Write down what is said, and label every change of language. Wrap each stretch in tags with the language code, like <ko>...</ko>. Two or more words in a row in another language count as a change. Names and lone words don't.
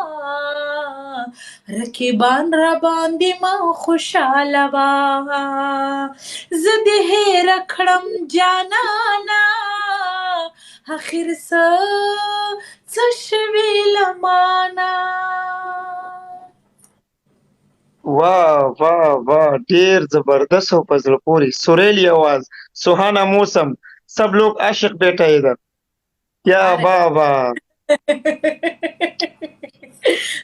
<ps>رقیبان را باندې ما خوشاله وا زه دې هېر کړم جانانا اخر څه شوي له مانا</ps> <ur>واہ واہ واہ ڈھیر زبردست ہو</ur> <ps>په زړه پورې سریلی</ps> <ur>آواز سہانا موسم سب لوگ عاشق بیٹھا ہے ادھر کیا واہ واہ</ur>